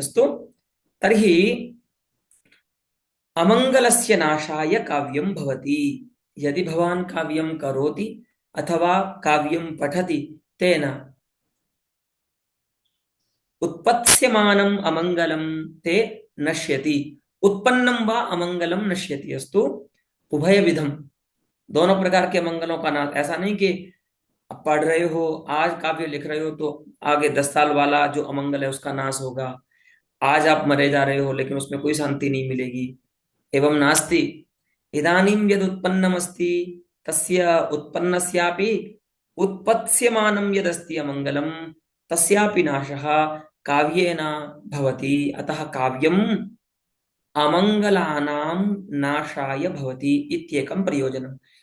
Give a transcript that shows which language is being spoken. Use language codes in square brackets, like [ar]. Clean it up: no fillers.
[sa] अस्तु, तर्हि अमंगलस्य नाशाय काव्यं भवति। यदि भवान् काव्यं करोति अथवा काव्यं पठति तेन उत्पत्स्यमानम् अमङ्गलं ते नश्यति, उत्पन्नं वा अमंगलम नश्यति। अस्तु उभय विधम, [hi] दोनों प्रकार के अमंगलों का नाश। ऐसा नहीं कि अब पढ़ रहे हो, आज काव्य लिख रहे हो तो आगे 10 साल वाला जो अमंगल है उसका नाश होगा। आज आप मरे जा रहे हो लेकिन उसमें कोई शांति नहीं मिलेगी। [sa] एवं नास्ति। इदानीं यद उत्पन्नमस्ति तस्य उत्पन्नस्यापि उत्पत्स्यमानं यदस्ति अमंगलम तस्यापि नाशः काव्येन भवति। अतः काव्यम् अमंगलानां नाशाय भवति इत्येकं प्रयोजनम्।